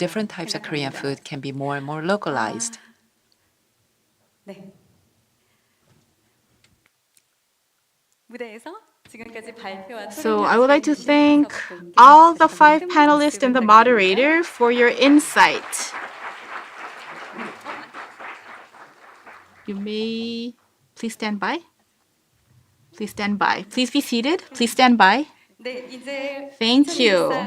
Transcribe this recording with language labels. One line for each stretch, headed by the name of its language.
English: different types of Korean
Korean: 생각합니다.
English: food can be more and more localized.
Korean: 네. 무대에서 지금까지 발표와
English: So I would like to thank all the 5 panelists and the moderator for your insight. You may please stand by. Please stand by. Please be seated. Please stand by. Thank you.